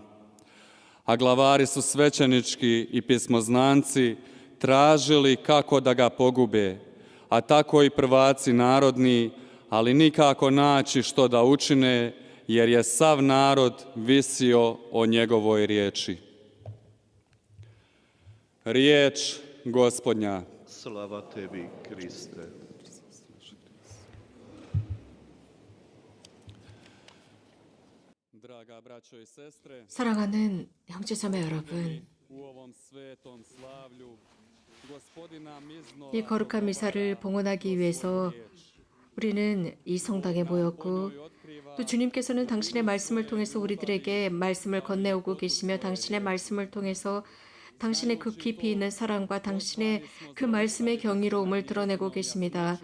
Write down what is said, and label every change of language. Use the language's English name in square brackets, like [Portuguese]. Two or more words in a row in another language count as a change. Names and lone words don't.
[Croatian] A glavari su svećenički i pismoznanci tražili kako da ga pogube, a tako i prvaci narodni, ali nikako naći što da učine, jer je sav narod visio o njegovoj riječi. Riječ Gospodnja. Slava tebi, Kriste. Draga braćo i sestre, [Korean] 사랑하는 형제자매 여러분, [Croatian] u ovom svetom slavlju Gospodina miznova [Korean] 이 거룩한 미사를 봉헌하기 위해서 우리는 이 성당에 모였고, 또 주님께서는 당신의 말씀을 통해서 우리들에게 말씀을 건네오고 계시며, 당신의 말씀을 통해서 당신의 그 깊이 있는 사랑과 당신의 그 말씀의 경이로움을 드러내고 계십니다.